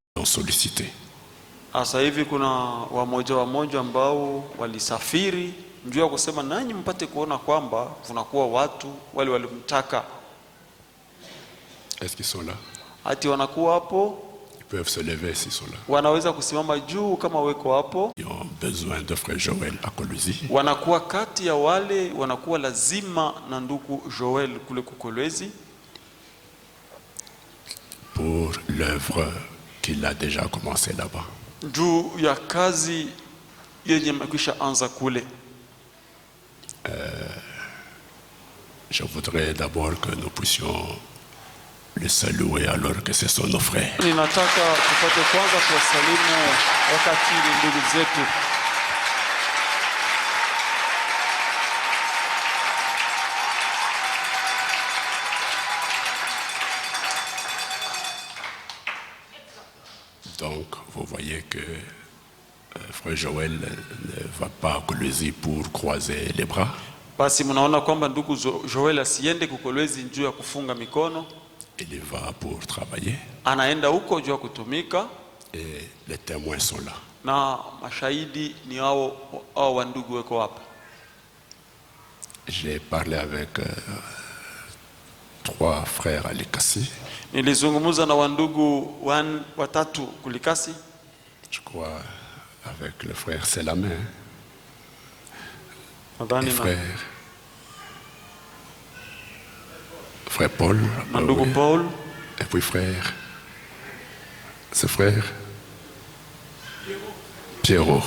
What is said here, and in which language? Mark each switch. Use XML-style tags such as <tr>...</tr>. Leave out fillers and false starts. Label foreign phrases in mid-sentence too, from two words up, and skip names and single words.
<fr>sollicités.</fr> <sw>Sasa hivi kuna wamoja ambao walisafiri njoo kusema nanyi mpate kuona kwamba kunakuwa watu wale walimtaka.</sw> <fr>Est-ce qu'ils sont là?</fr> <sw>Ati wanakuwa hapo.</sw> <fr>Ils peuvent se lever s'ils sont là.</fr> <sw>Wanaweza kusimama juu kama weko hapo.</sw> <fr>Ils ont besoin de frère Joël à Kolwezi.</fr> <sw>Wanakuwa kati ya wale wanakuwa lazima na ndugu Joël kule Kolwezi.</sw> <fr>Pour l'œuvre qu'il a déjà commencé là-bas.</fr> <sw>Juu ya kazi yenye mekwisha anza kule.</sw> <fr>Je voudrais d'abord que nous puissions le saluer alors que ce sont nos frères.</fr> <sw>Ninataka tupate kwanza kuwasalimu wakati ni ndugu zetu.</sw> <fr>Donc, vous voyez que frère Joël ne va pas à Kolwezi pour croiser les bras.</fr> <sw>Basi mnaona kwamba ndugu Joël asiende Kolwezi njoo ya kufunga mikono.</sw> <fr>Il y va pour travailler.</fr> <sw>Anaenda huko njoo kutumika.</sw> <fr>Et les témoins sont là.</fr> <sw>Na mashahidi ni hao wa ndugu wako hapa.</sw> <fr>J'ai parlé avec 3 frères à Likasi.</fr> <sw>Nilizungumza na wandugu watatu kulikasi.</sw> <fr>Je crois avec le frère Selamé. Frère Paul.</fr> <sw>Ndugu Paul.</sw> <fr>Et puis frère. Ce frère Pierrot.</fr>